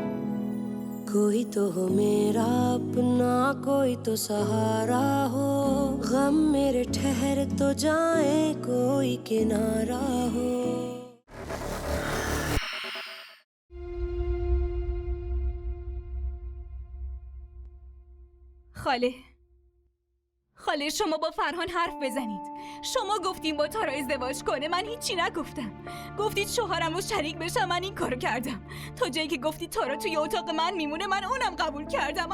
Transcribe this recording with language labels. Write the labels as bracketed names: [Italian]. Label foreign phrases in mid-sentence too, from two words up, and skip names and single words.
[Hindi] कोई तो हो मेरा अपना कोई तो सहारा हो गम मेरे ठहर तो जाए कोई किनारा हो. [Persian] خاله شما با فرهان حرف بزنید. شما گفتیم با تارا ازدواج کنه، من هیچی نگفتم. گفتید شوهرم رو شریک بشم، من این کارو کردم. تا جایی که گفتید تارا توی اتاق من میمونه من اونم قبول کردم.